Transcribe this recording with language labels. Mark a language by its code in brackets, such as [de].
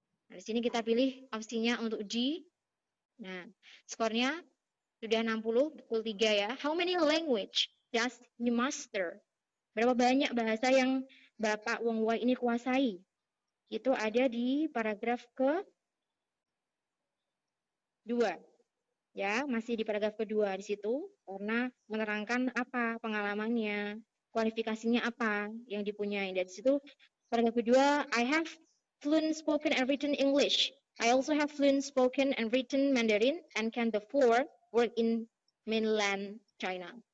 [id] Nah, di sini kita pilih opsinya untuk G. Nah, skornya sudah 60, betul 3 ya. [en] How many language does he master? [id] Berapa banyak bahasa yang Bapak Wong Wai ini kuasai? Itu ada di paragraf kedua. Ya, masih di paragraf kedua di situ karena menerangkan apa pengalamannya, kualifikasinya apa yang dipunyai. Dan di situ paragraf kedua, [en] I have fluent spoken and written English. I also have fluent spoken and written Mandarin and can therefore work in mainland China.